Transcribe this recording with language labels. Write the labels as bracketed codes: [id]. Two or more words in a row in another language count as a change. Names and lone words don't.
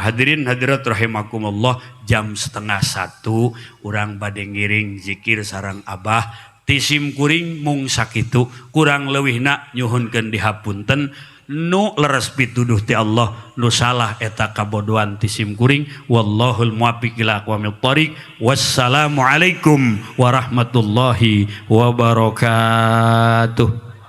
[su] Hadirin hadirat rahimakumullah jam 12:30 urang bade ngiring zikir sareng abah tisim kuring mung sakitu kurang leuwihna nyuhunkeun dihapunten nu leres pituduh ti Allah nu salah eta kabodohan tisim kuring [ar] والله الموفق إلى أقوم الطريق والسلام عليكم ورحمة الله وبركاته.